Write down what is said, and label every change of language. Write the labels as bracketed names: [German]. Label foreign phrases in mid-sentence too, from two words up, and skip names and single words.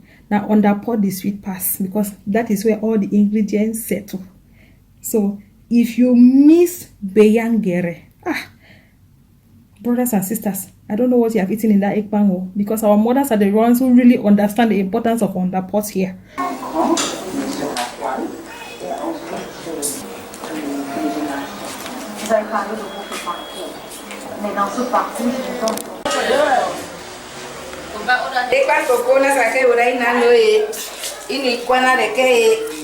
[English] Now underpot the sweet pass because that is where all the ingredients settle. So if you miss beyangere, brothers and sisters, I don't know what you have eaten in that ekpang because our mothers are the ones who really understand the importance of underpot here. Ekpan koko na sake urai nano ini kwana reke